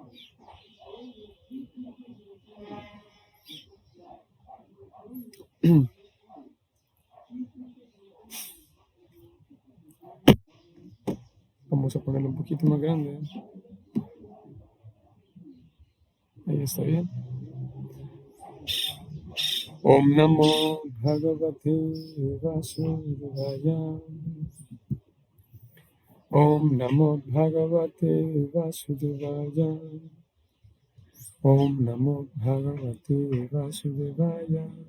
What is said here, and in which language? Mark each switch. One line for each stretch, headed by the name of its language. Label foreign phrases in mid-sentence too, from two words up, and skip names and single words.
Spanish: Vamos a ponerlo un poquito más grande. Ahí está bien.
Sanskrit: Om Namo Bhagavate Vasudevaya. Om Namo Bhagavate Vasudevaya. Om Namo Bhagavate Vasudevaya.